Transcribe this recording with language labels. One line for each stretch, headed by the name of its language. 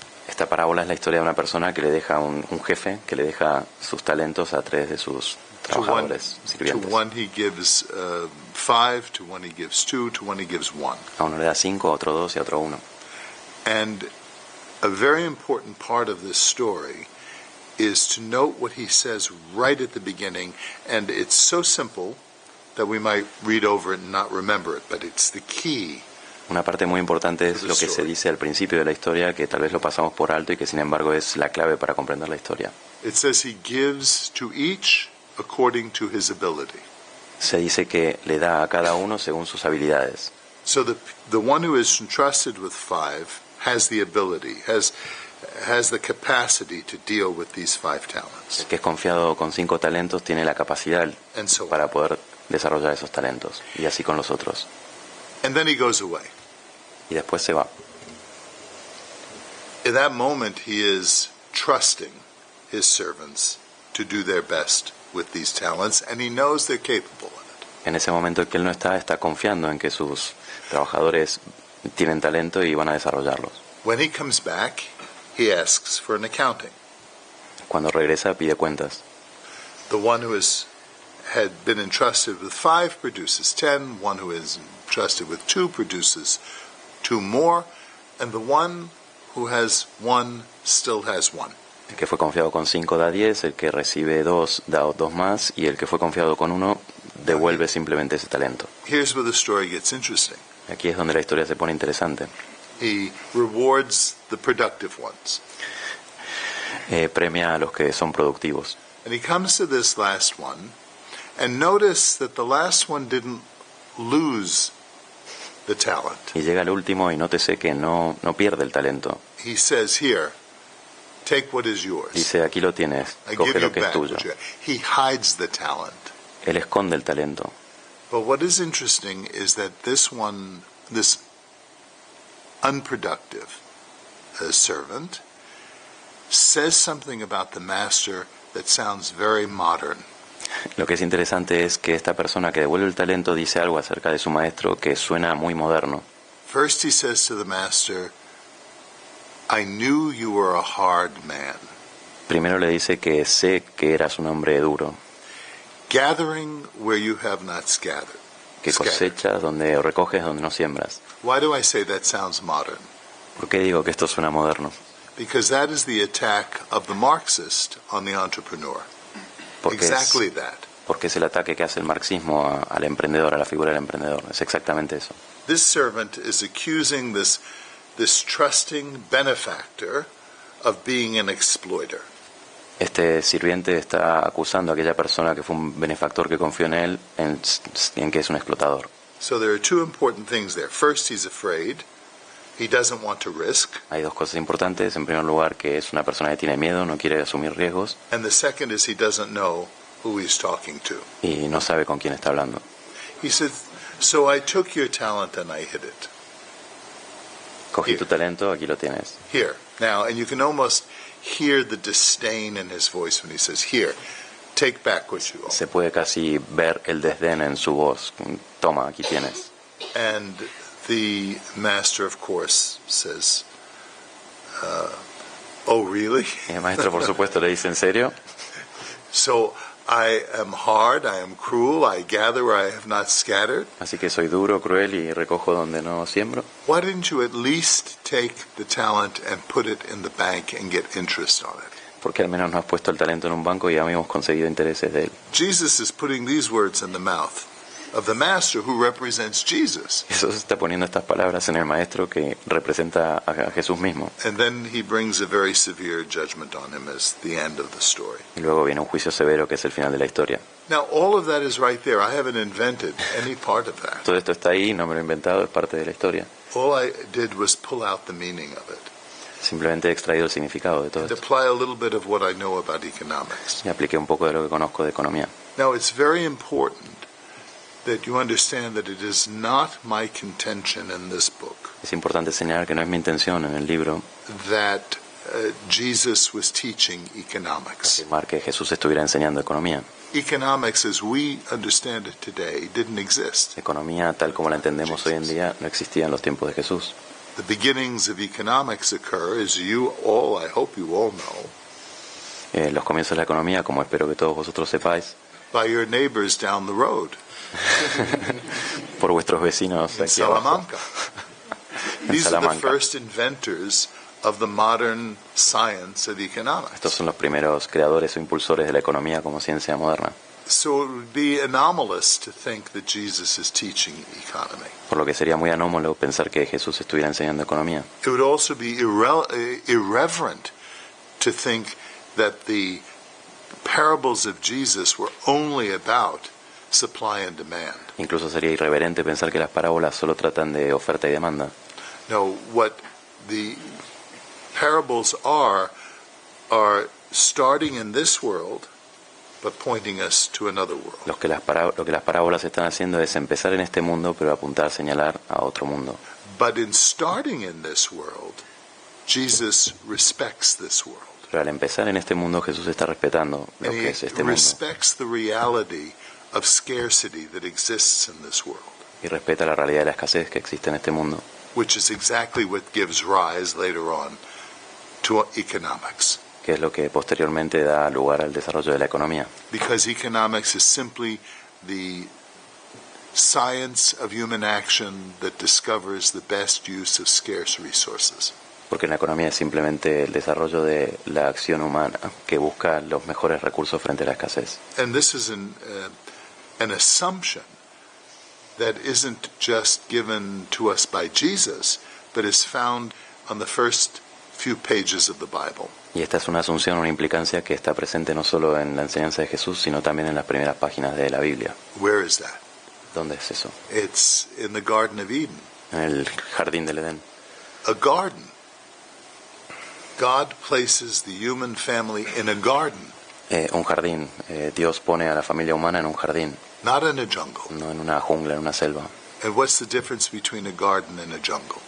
Spanish: Esta parábola es la historia de una persona que le deja un jefe que le deja sus talentos a 3 de sus trabajadores, sirvientes.
English: To one he gives 5, to one he gives 2, to one he gives 1.
Spanish: A uno le da 5, a otro 2 y a otro 1.
English: And a very important part of this story is to note what he says right at the beginning, and it's so simple that we might read over it and not remember it, but it's the key.
Spanish: Una parte muy importante es lo que se dice al principio de la historia, que tal vez lo pasamos por alto y que sin embargo es la clave para comprender la historia.
English: It says he gives to each according to his ability.
Spanish: Se dice que le da a cada uno según sus habilidades.
English: So the one who is entrusted with 5 has the ability, has the capacity to deal with these 5 talents.
Spanish: El que es confiado con 5 talentos tiene la capacidad
English: And so on.
Spanish: para poder desarrollar esos talentos, y así con los otros.
English: And then he goes away.
Spanish: Y después se va.
English: In that moment, he is trusting his servants to do their best with these talents, and he knows they're capable of it.
Spanish: En ese momento que él no está confiando en que sus trabajadores tienen talento y van a desarrollarlos.
English: When he comes back, he asks for an accounting.
Spanish: Cuando regresa pide cuentas.
English: The one who had been entrusted with 5 produces 10, one who is entrusted with 2 produces 2 more, and the one who has 1 still has 1.
Spanish: El que fue confiado con 5 da 10, el que recibe 2 da 2 más, y el que fue confiado con 1 devuelve simplemente ese talento.
English: Here's where the story gets interesting.
Spanish: Aquí es donde la historia se pone interesante.
English: He rewards the productive ones.
Spanish: Premia a los que son productivos.
English: And he comes to this last one, and notice that the last one didn't lose the talent.
Spanish: Y llega al último y nótese que no pierde el talento.
English: He says, here, take what is yours.
Spanish: Dice, aquí lo tienes,
English: I
Spanish: coge
English: give you
Spanish: lo que es
English: back
Spanish: tuyo.
English: what you have. He hides the talent.
Spanish: Él esconde el talento.
English: But what is interesting is that this unproductive servant says something about the master that sounds very modern.
Spanish: Lo que es interesante es que esta persona que devuelve el talento dice algo acerca de su maestro que suena muy moderno.
English: First he says to the master, I knew you were a hard man.
Spanish: Primero le dice que sé que eras un hombre duro,
English: Gathering where you have not scattered.
Spanish: que cosechas donde o recoges donde no siembras.
English: Why do I say that sounds modern?
Spanish: ¿Por qué digo que esto suena moderno?
English: Because that is the attack of the Marxist on the entrepreneur. Exactly that.
Spanish: Porque es el ataque que hace el marxismo al emprendedor, a la figura del emprendedor. Es exactamente eso.
English: This servant is accusing this trusting benefactor of being an exploiter.
Spanish: Este sirviente está acusando a aquella persona que fue un benefactor que confió en él en que es un explotador.
English: So there are 2 important things there. First, he's afraid. He doesn't want to risk.
Spanish: Hay 2 cosas importantes. En primer lugar, que es una persona que tiene miedo, no quiere asumir riesgos.
English: And the second is he doesn't know who he's talking to.
Spanish: Y no sabe con quién está hablando.
English: He said, so I took your talent and I hid it.
Spanish: Cogí tu talento, aquí lo tienes.
English: Here. Now, and you can almost hear the disdain in his voice when he says, here, take back what you owe.
Spanish: Se puede casi ver el desdén en su voz. Toma, aquí tienes.
English: And the master, of course, says, oh, really?
Spanish: Y el maestro, por supuesto, le dice, ¿en serio?
English: So I am hard, I am cruel, I gather where I have not scattered.
Spanish: Así que soy duro, cruel y recojo donde no siembro.
English: Why didn't you at least take the talent and put it in the bank and get interest on it?
Spanish: Porque al menos no has puesto el talento en un banco y ya hemos conseguido intereses de él.
English: Jesus is putting these words in the mouth of the master who represents Jesus.
Spanish: Jesús está poniendo estas palabras en el maestro que representa a Jesús mismo.
English: And then he brings a very severe judgment on him as the end of the story.
Spanish: Y luego viene un juicio severo que es el final de la historia.
English: Now, all of that is right there. I haven't invented any part of that.
Spanish: Todo esto está ahí, no me lo he inventado, es parte de la historia.
English: All I did was pull out the meaning of it
Spanish: Simplemente he extraído el significado de todo
English: and
Spanish: esto.
English: apply a little bit of what I know about economics.
Spanish: Y apliqué un poco de lo que conozco de economía.
English: Now, it's very important that you understand that it is not my contention in this book
Spanish: Es importante señalar que no es mi intención en el libro
English: that Jesus was teaching economics.
Spanish: Afirmar que Jesús estuviera enseñando economía.
English: Economics, as we understand it today, didn't exist.
Spanish: Economía, tal como la entendemos hoy en día, no existía en los tiempos de Jesús.
English: The beginnings of economics occur, as I hope you all know,
Spanish: Los comienzos de la economía, como espero que todos vosotros sepáis,
English: by your neighbors down the road
Spanish: por vuestros vecinos
English: in
Spanish: aquí abajo,
English: Salamanca.
Spanish: en
English: These are the
Spanish: Salamanca.
English: first inventors of the modern science of economics.
Spanish: Estos son los primeros creadores o impulsores de la economía como ciencia moderna.
English: So it would be anomalous to think that Jesus is teaching economy.
Spanish: Por lo que sería muy anómalo pensar que Jesús estuviera enseñando economía.
English: It would also be irreverent to think that the parables of Jesus were only about supply and demand.
Spanish: Incluso sería irreverente pensar que las parábolas solo tratan de oferta y demanda.
English: No, what the parables are starting in this world, but pointing us to another world.
Spanish: Lo que las parábolas están haciendo es empezar en este mundo, pero apuntar a señalar a otro mundo.
English: But in starting in this world, Jesus respects this world.
Spanish: Pero al empezar en este mundo, Jesús está respetando lo
English: And
Spanish: que es
English: he
Spanish: este mundo.
English: respects the reality of scarcity that exists in this world,
Spanish: Y respeta la realidad de la escasez que existe en este mundo,
English: which is exactly what gives rise later on to economics.
Spanish: que es lo que posteriormente da lugar al desarrollo de la economía.
English: Because economics is simply the science of human action that discovers the best use of scarce resources.
Spanish: Porque la economía es simplemente el desarrollo de la acción humana que busca los mejores recursos frente a la escasez.
English: And this is an assumption that isn't just given to us by Jesus, but is found on the first few pages of the Bible.
Spanish: Y esta es una asunción, una implicancia que está presente no solo en la enseñanza de Jesús, sino también en las primeras páginas de la Biblia.
English: Where is that?
Spanish: ¿Dónde es eso?
English: It's in the Garden of Eden.
Spanish: En el jardín del Edén.
English: A garden. God places the human family in a garden,
Spanish: Un jardín. Dios pone a la familia humana en un jardín,
English: not in a jungle.
Spanish: no en una jungla, en una selva.
English: And what's the difference between a garden and a jungle?